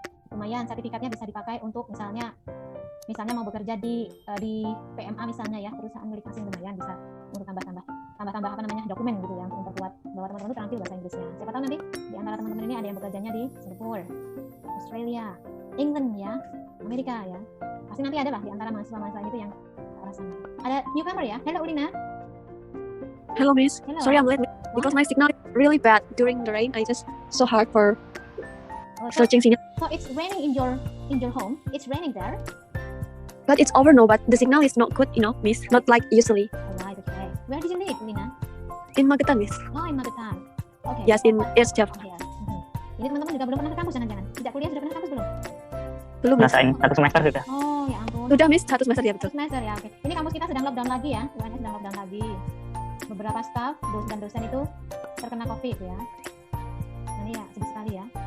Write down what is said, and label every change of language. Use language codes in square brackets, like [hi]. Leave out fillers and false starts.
[id] Lumayan sertifikatnya bisa dipakai untuk misalnya mau bekerja di PMA misalnya ya, perusahaan milik asing, lumayan bisa untuk tambah apa namanya dokumen gitu ya, untuk memperkuat bahwa teman-teman itu terampil bahasa Inggrisnya. Siapa tahu nanti di antara teman-teman ini ada yang bekerjanya di Singapura, Australia, England ya, Amerika ya. Pasti nanti ada lah di antara mahasiswa-mahasiswa itu yang ke arah sana. Ada newcomer ya. Hello Ulina. [en] Hello, Miss. Hello. Sorry, I'm late because my signal is really bad during the rain. I just so hard for So searching signal. it's raining in your home. It's raining there. But it's over now. But the signal is not good, Miss. Not like usually. Alright, okay. Where did you live, Ulina? In Magetan, Miss. Oh, in Magetan. Okay. Yes, in East Java. [id] Oh, ya. Ini teman-teman juga belum pernah ke kampus jangan-jangan. Sejak kuliah sudah pernah ke kampus belum? Belum, Miss. Rasain 1 semester sudah. Oh, ya ampun. Sudah, Miss. 1 semester ya, betul. Satu semester ya, oke. Ini kampus kita sedang lockdown lagi ya. UNS sedang lockdown lagi. Beberapa staf dan dosen itu terkena COVID ya. Ini ya sedih sekali ya.